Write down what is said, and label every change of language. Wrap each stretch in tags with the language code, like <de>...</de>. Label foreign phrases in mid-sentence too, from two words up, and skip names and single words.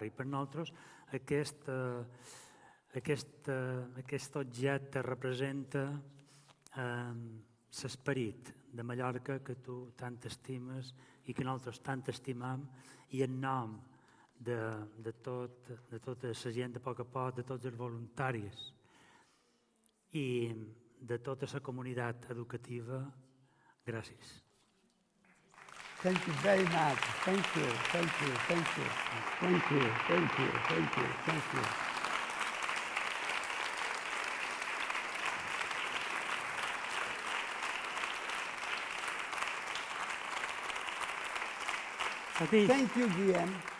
<ca>I per nosaltres aquest objecte representa l'esperit de Mallorca que tu tant estimes i que nosaltres tant estimam, i en nom de tota la gent de poc a poc, de tots els voluntaris i de tota la comunitat educativa, gràcies.</ca> <en>Thank you very much. Thank you, thank you, thank you. Thank you, thank you, thank you, thank you. Thank you, Guillaume.</en>